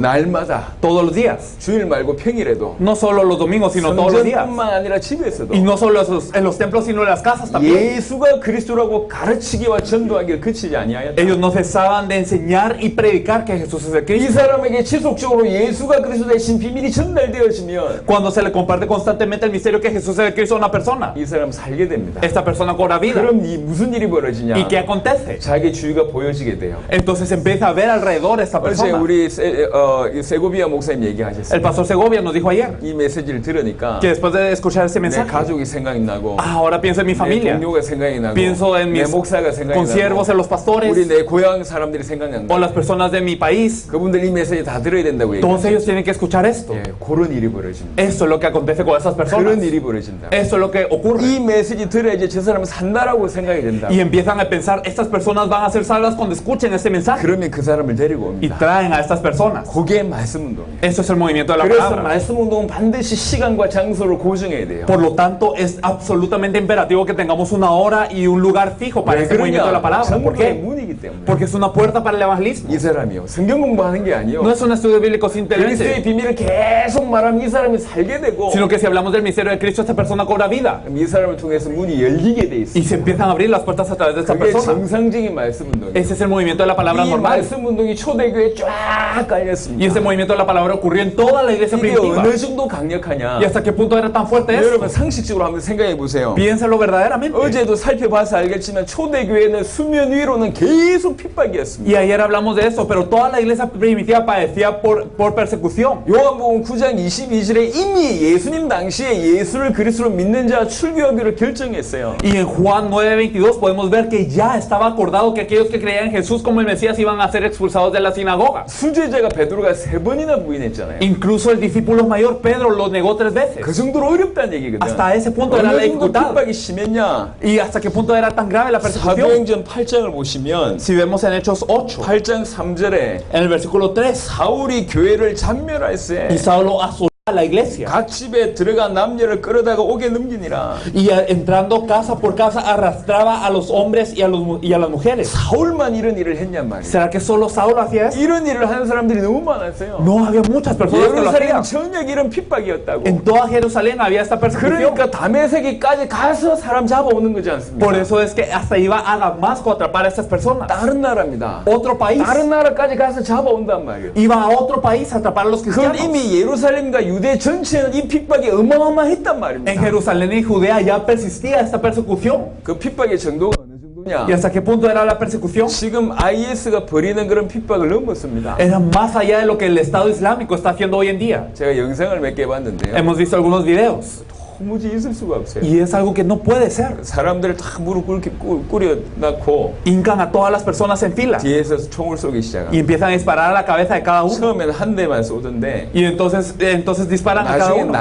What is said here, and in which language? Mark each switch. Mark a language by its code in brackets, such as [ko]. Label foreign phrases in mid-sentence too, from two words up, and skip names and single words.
[ko] 날마다 [es] Todos los días. [ko] 주일 말고 평일에도 [es] No solo los domingos, sino todos los días. [ko] 성전뿐만 아니라 집에서도 [es] Y no solo en los templos, sino en las casas también. [ko] 예수가 그리스도라고 가르치기와 전도하기를 그치지 아니하였다. [es] Ellos no cesaban de enseñar y predicar que Jesús es el [ko] 이 [es] Cristo. [ko] 사람에게 지속적으로 예수가 그리스도 대신 비밀이 전달되어지면 [es] Cuando se le comparte constantemente el misterio que Jesús es el Cristo a una persona, [ko] 이 사람 살게 됩니다. [es] esta persona cobra vida. [ko] 그럼 무슨 일이 벌어지냐? [es] ¿Y qué acontece? [ko] 자기 주위가 보여지게 돼요. [es] Entonces empieza a ver alrededor esta [ko] 어제 [es] persona. [ko] 우리 세고비아 목사님 얘기하셨어요. [es] El pastor Segovia nos dijo ayer [ko] 이 메시지를 들으니까 [es] que después de escuchar ese [ko] 내 [es] mensaje, [ko] 가족이 생각이 나고 [es] ahora pienso en mi [ko] 내 [es] familia, [ko] 동료가 생각이 나고 [es] pienso en [ko] 내 [es] mis [ko] 목사가 생각이 [es] consiervos, en [ko] 나고 [es] los pastores [ko] 우리 내 고향 사람들이 생각난다. [es] o las personas de mi país. [ko] 그분들 이 메시지 다 들어야 된다고 [es] Todos [ko] 얘기해요. [es] ellos tienen que escuchar esto. [ko] 예, 그런 일이 벌어집니다. [es] Esto es lo que acontece con esas personas. [ko] 그런 일이 벌어진다. [es] Esto es lo que ocurre. [ko] 이 메시지 들어야지 저 사람은 산다라고 생각이 된다. [es] Y empiezan a pensar, estas personas van a ser salvas cuando escuchen este mensaje. [ko] 그러면 그 사람을 데리고 [es] Y [ko] 옵니다. [es] traen a estas personas. [ko] 그게 말씀 운동이에요. [es] Eso es el movimiento de la [ko] 그래서 [es] palabra. [ko] 말씀 운동은 반드시 시간과 장소를 고정해야 돼요. [es] Por lo tanto, es absolutamente imperativo que tengamos una hora y un lugar fijo para [ko] 왜 [es] este movimiento de la palabra. ¿Por [ko] 전도의 [es] qué? [ko] 문이기 때문에. [es] Porque es una puerta para el evangelismo. [ko] 이 사람이요. 성경 공부하는 게 아니요. [es] No es un estudio bíblico [ko] 그리스도의 [es] simplemente, [ko] 비밀을 계속 말하면 이 사람이 살게 되고 [es] sino que si hablamos del misterio de Cristo, esta persona cobra vida. [ko] 이 사람을 통해서 문이 열리게 돼 [es] Y [ko] 있어요. [es] se empiezan a abrir las puertas a través de esta [ko] 그게 [es] persona. [ko] 정상적인 말씀 운동이에요. [es] Ese es el movimiento de la palabra [ko] 이 [es] normal. [ko] 말씀 운동이 초대교회에 쫙 [es] Y [ko] 깔렸습니다. [es] ese movimiento de la palabra ocurrió en toda la iglesia [ko] 이게 [es] primitiva. [ko] 어느 정도 강력하냐? [es] ¿Y hasta qué punto era tan fuerte esto? [ko] 여러분 상식적으로 한번 생각해 보세요. [es] Piénsalo verdaderamente. [ko] 어제도 살펴봐서 알겠지만 초대교회는 수면 위로는 계속 핍박이었습니다. [es] Y ayer hablamos de eso, pero toda la iglesia primitiva padecía por persecución. [ko] 요한복음 9장 22절에 이미 예수님 당시에 예수를 그리스도로 믿는 자 출교하기를 결정했어요. [es] Y en Juan 9:22 podemos ver que ya estaba acordado que aquellos que creían en Jesús como el Mesías iban a ser expulsados de la sinagoga. [ko] 수제자가 베드로가 3번이나 부인했잖아요. [es] Incluso el discípulo mayor Pedro lo negó 3 veces. [ko] 그 정도로 어렵다는 얘기거든. [es] Hasta ese punto era la [ko] 어느 정도 [es] dificultad. [ko] 핍박이 심했냐? [es] Y hasta qué punto era tan grave la persecución. [ko] 사도행전 8장을 보시면 [es] Si vemos en Hechos 8, [ko] 8장 3절에 [es] en el versículo 3, [ko] 사울이 교회를 잔멸할세 [es] y Saulo asoló a la iglesia. [ko] 각 집에 들어가 남녀를 끌어다가 옥에 넘기니라. [es] Y entrando casa por casa arrastraba a los hombres y a las mujeres. [ko] 사울만 이런 일을 했냔 말이에요. [es] ¿Será que solo Saulo hacía eso? [ko] 이런 일을 하는 사람들이 너무 많았어요. [es] No, había muchas personas que lo [ko] 예루살렘 [es] hacían. [ko] 전역 이런 핍박이었다고. [es] En toda Jerusalén había esta persecución. [ko] 그러니까 다메섹까지 가서 사람 잡아오는 거지 않습니까? [es] Por eso es que hasta iba a Damasco a atrapar a estas personas. [ko] 다른 나라입니다. [es] Otro país. [ko] 다른 나라까지 가서 잡아온단 말이에요. [es] Iba a otro país a atrapar a los [ko] 그건 [es] cristianos. [ko] 이미 예루살렘과 유대 전체는 이 핍박이 어마어마했단 말입니다. [es] En Jerusalén y Judea ya persistía esta persecución. [ko] 그 핍박의 정도가 어느 정도냐? [es] ¿Y hasta qué punto era la persecución? [ko] 지금 IS가 벌이는 그런 핍박을 넘었습니다. [es] Era más allá de lo que el Estado Islámico está haciendo hoy en día. [ko] 제가 영상을 몇 개 봤는데요. [es] Hemos visto algunos videos. [ko] 도무지 있을 수가 없어요. [es] Y es algo que no puede ser. [ko] 사람들을 다 무릎 꿇여 놓고 [es] Hincan a todas las personas en fila [ko] 뒤에서 총을 쏘기 [es] y [ko] 시작합니다. [es] empiezan a disparar a la cabeza de cada uno. [ko] 처음에는 한 대만 쏘던데 [es] Y entonces disparan a cada [ko] 나중에 [es] uno.